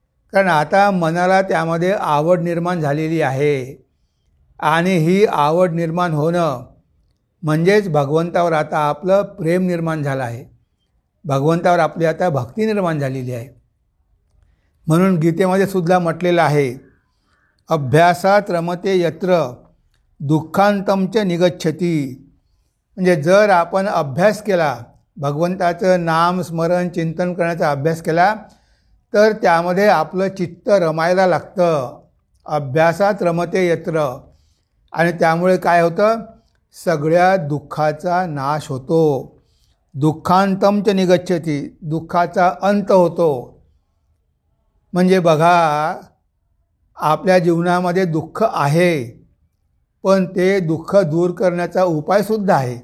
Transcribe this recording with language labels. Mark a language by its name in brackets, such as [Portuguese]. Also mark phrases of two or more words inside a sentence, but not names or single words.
[Marathi] कारण आता मनाला त्यामध्ये आवड निर्माण झालेली आहे आणि ही आवड निर्माण होणं म्हणजेच भगवंतावर आता आपलं प्रेम निर्माण झालं आहे, भगवंतावर आपली आता भक्ती निर्माण झालेली आहे. म्हणून गीतेमध्ये सुद्धा म्हटलेलं आहे, [Sanskrit] अभ्यासात रमते यत्र दुःखांतमच निगच्छती. [Marathi] म्हणजे जर आपण अभ्यास केला, भगवंताचं नाम स्मरण चिंतन करण्याचा अभ्यास केला, तर त्यामध्ये आपलं चित्त रमायला लागतं. [Sanskrit] अभ्यासात रमते यत्र. [Marathi] आणि त्यामुळे काय होतं, सगळ्या दुःखाचा नाश होतो. [Sanskrit] दुःखांतमच निगच्छती, [Marathi] दुःखाचा अंत होतो. म्हणजे बघा, आपल्या जीवनामध्ये दुःख आहे, पण ते दुःख दूर करण्याचा उपायसुद्धा आहे.